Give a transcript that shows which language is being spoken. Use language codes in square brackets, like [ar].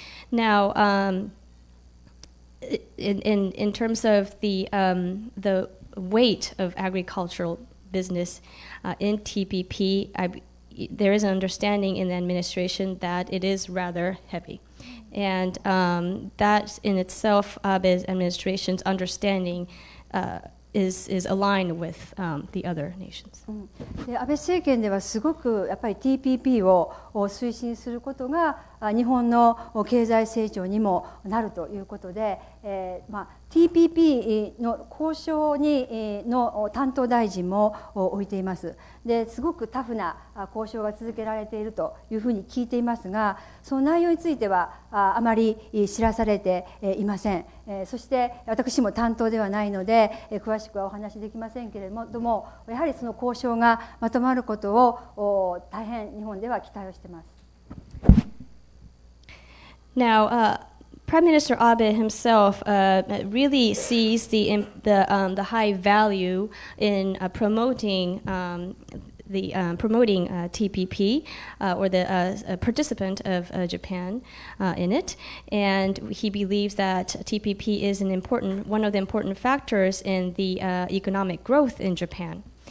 [en] Now, in terms of the weight of agricultural business in TPP, there is an understanding in the administration that it is rather heavy, and that in itself, Abe's administration's understanding is aligned with the other nations. [ja] 安倍政権ではすごくやっぱり TPP を推進することが日本の経済成長にもなるということで、TPP の交渉の担当大臣も置いています。ですごくタフな交渉が続けられているというふうに聞いていますが、その内容についてはあまり知らされていません。そして私も担当ではないので詳しくはお話しできませんけれども、やはりその交渉がまとまることを大変日本では期待をしています。 [en] Now, Prime Minister Abe himself really sees the high value in promoting TPP or the participant of Japan in it, and he believes that TPP is one of the important factors in the economic growth in Japan.